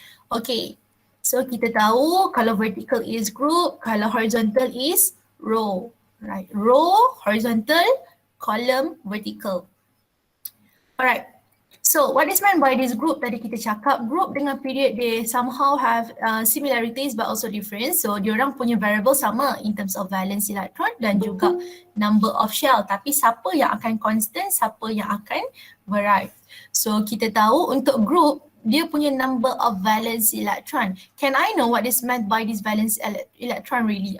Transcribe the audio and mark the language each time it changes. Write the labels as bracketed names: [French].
[English] Okay, so [Malay] kita tahu kalau [English] vertical is group, kalau horizontal is row, right? Row, horizontal, column, vertical. Alright. So what is meant by this group? [Malay] Tadi kita cakap group dengan period, [English] they somehow have similarities but also different. So [Malay] diorang punya [English] variable sama in terms of valence electron dan juga number of shell. [Malay] Tapi siapa yang akan constant, siapa yang akan vary. So kita tahu untuk group, dia punya number of valence electron. [English] Can I know what is meant by this valence electron really?